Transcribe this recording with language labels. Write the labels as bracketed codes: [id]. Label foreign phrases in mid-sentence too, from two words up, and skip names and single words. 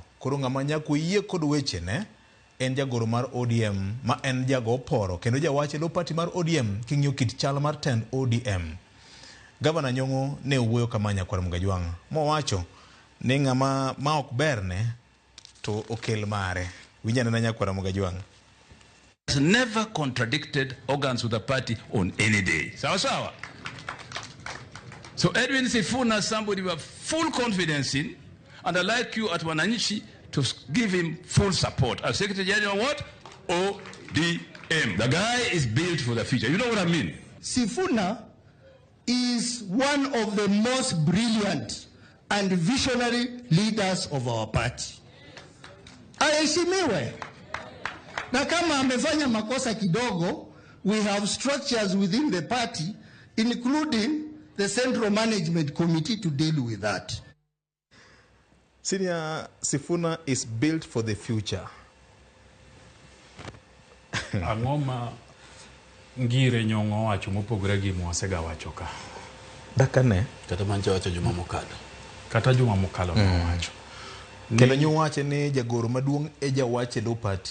[luo] Koro ng'ama nyako yie kod weche ne en jagoro mar ODM ma en jago poro kendo jawache lo party mar ODM king'iyo kit chal mar tend ODM. Gavana Nyong'o ne owuoyo kama Nyakura Mgajwang' mowacho ni ng'ama ma ok berne to okel mare. Winjane na Nyakura Mgajwang'. [en] Has never contradicted organs of the party on any day. [sw] Sawa. [en] So Edwin Sifuna, somebody we have full confidence in, and I'd like you at Wananchi to give him full support. As Secretary General, what? ODM. The guy is built for the future. You know what I mean? Sifuna is one of the most brilliant and visionary leaders of our party. [sw] Aheshimiwe. Na kama amefanya makosa kidogo, [en] we have structures within the party, including the Central Management Committee, to deal with that. Senior Sifuna is built for the future. [luo] Ang'oma ngire Nyong'o wacho mopogore gi Mwasega wacho ka. Dakane kata mancha wacho juma mokalo. Kata juma mokalo wacho. Kendo nyuwache ni jagoro maduong' e jawache lo party.